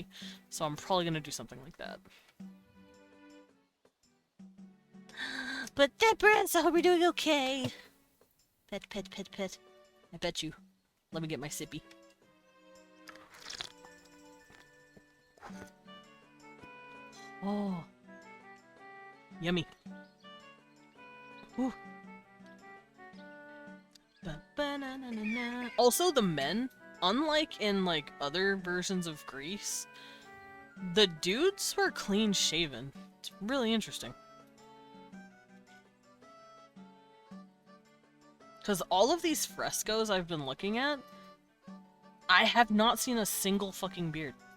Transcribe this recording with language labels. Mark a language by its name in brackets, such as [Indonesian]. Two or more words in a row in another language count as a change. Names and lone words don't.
[English] So I'm probably going to do something like that. But Deborah's, I hope you're doing okay. Pet, pet, pet, pet. I bet you. Let me get my sippy. Oh. Yummy. Ooh. Ba-ba-na-na-na-na. Also, the men, unlike in, like, other versions of Greece, the dudes were clean shaven. It's really interesting. Because all of these frescoes I've been looking at, I have not seen a single fucking beard.